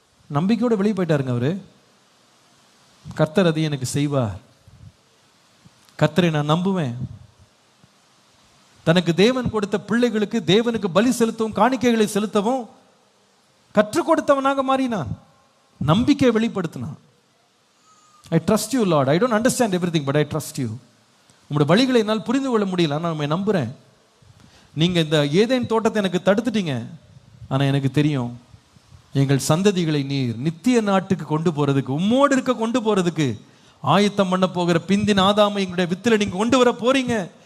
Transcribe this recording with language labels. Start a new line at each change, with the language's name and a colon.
Tamil: நம்பிக்கையோட வெளியே போயிட்டாருங்க அவரு. கர்த்தர் அதை எனக்கு செய்வார், கர்த்தரை நான் நம்புவேன். தனக்கு தேவன் கொடுத்த பிள்ளைகளுக்கு தேவனுக்கு பலி செலுத்தவும் காணிக்கைகளை செலுத்தவும் கற்றுக் கொடுத்தவனாக மாறினான். நம்பிக்கையை வெளிப்படுத்தினான்.
English: I trust you Lord, I don't understand everything but I trust you.
Tamil: உங்களுடைய வழிகளை என்னால் புரிந்து கொள்ள முடியல, ஆனால் நான் நம்புறேன். நீங்க இந்த ஏதேன் தோட்டத்தை எனக்கு தடுத்துட்டீங்க, ஆனா எனக்கு தெரியும் எங்கள் சந்ததிகளை நீர் நித்திய நாட்டுக்கு கொண்டு போறதுக்கு, உம்மோடு இருக்க கொண்டு போறதுக்கு ஆயத்தம் பண்ண போகிற பிந்தின் ஆதாமை எங்களுடைய வித்துல நீங்க கொண்டு வர போறீங்க.